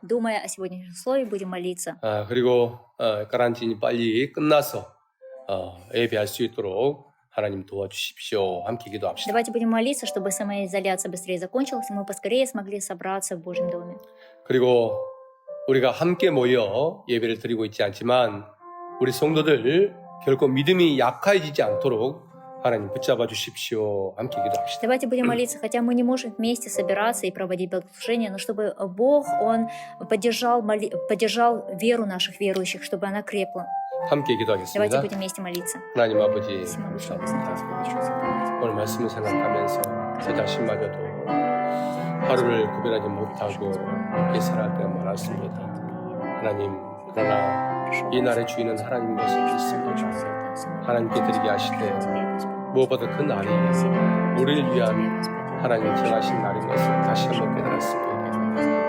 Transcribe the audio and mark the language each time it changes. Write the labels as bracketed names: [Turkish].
[Russian] Думая о сегодняшнем слове, будем молиться. [Korean] 그리고 카란틴이 빨리 끝나서 예배할 수 있도록 하나님 도와주십시오. 함께 기도합시다. [Russian] Давайте будем молиться, чтобы самоизоляция быстрее закончилась, и мы поскорее смогли собраться в Божьем доме. [Korean] 그리고 우리가 함께 모여 예배를 드리고 있지 않지만 우리 성도들 결코 믿음이 약해지지 않도록 하나님 붙잡아 주십시오. 함께 기도합시다. [Russian] Давайте будем молиться, хотя мы не можем вместе собираться и проводить богослужение, но чтобы Бог, Он поддержал веру наших верующих, чтобы она крепла. [Korean] 함께 [Russian] Давайте [Korean] 기도하겠습니다. [Russian] будем вместе молиться. [Korean] 하나님 아버지 [Russian] Всемогущий Бог, [Korean] 감사합니다. [Russian] Господи, Иисусе, Господи. [Korean] 오늘 말씀을 생각하면서 저 자신마저도 하루를 구별하지 못하고 이렇게 살아갈 때가 많았습니다. 하나님, 그러나 이 날의 주인은 하나님인 것을 믿습니다. 하나님께 드리게 하실 때 무엇보다 그 날이 우리를 위한 하나님 정하신 날인 것을 다시 한번 깨달았습니다.